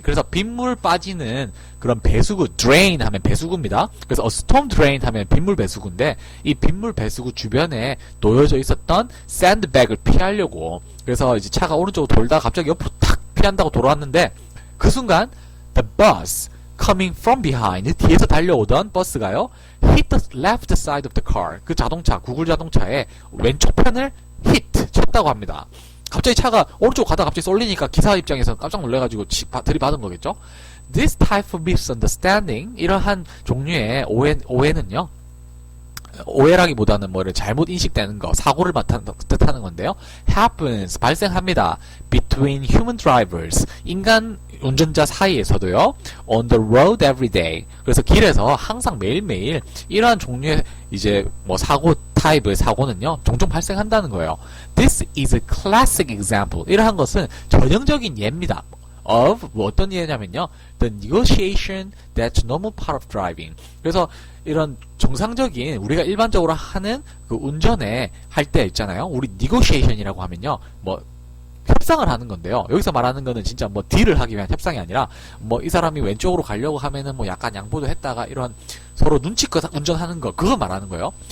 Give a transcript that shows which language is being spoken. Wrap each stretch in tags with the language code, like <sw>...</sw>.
<ko>그래서 빗물 빠지는 그런 배수구, drain 하면 배수구입니다. 그래서 storm drain 하면 빗물 배수구인데, 이 빗물 배수구 주변에 놓여져 있었던 sandbag을 피하려고, 그래서 이제 차가 오른쪽으로 돌다가 갑자기 옆으로 탁 피한다고 돌아왔는데, 그 순간</ko> <en>the bus coming from behind,</en> <ko>뒤에서 달려오던 버스가요,</ko> <en>hit the left side of the car.</en> <ko>그 자동차, 구글 자동차의 왼쪽 편을 hit, 쳤다고 합니다. 갑자기 차가 오른쪽 가다가 갑자기 쏠리니까 기사 입장에서 깜짝 놀래가지고 들이받은 거겠죠?</ko> <en>This type of misunderstanding,</en> <ko>이러한 종류의 오해는요, 오해라기보다는 뭐를 잘못 인식되는 거, 사고를 뜻하는 건데요. happens, 발생합니다.</ko> <en>between human drivers,</en> <ko>인간 운전자 사이에서도요.</ko> <en>on the road every day.</en> <ko>그래서 길에서 항상 매일매일 이러한 종류의 이제 뭐 사고 타입의 사고는요. 종종 발생한다는 거예요.</ko> <en>This is a classic example.</en> <ko>이러한 것은 전형적인 예입니다. of 뭐 어떤 예냐면요.</ko> <en>the negotiation that's normal part of driving.</en> <ko>그래서 이런 정상적인 우리가 일반적으로 하는 그 운전에 할 때 있잖아요. 우리 negotiation이라고 하면요. 뭐 협상을 하는 건데요. 여기서 말하는 거는 진짜 뭐 딜을 하기 위한 협상이 아니라 뭐 이 사람이 왼쪽으로 가려고 하면은 뭐 약간 양보도 했다가 이런 서로 눈치껏 운전하는 거 그거 말하는 거예요.</ko>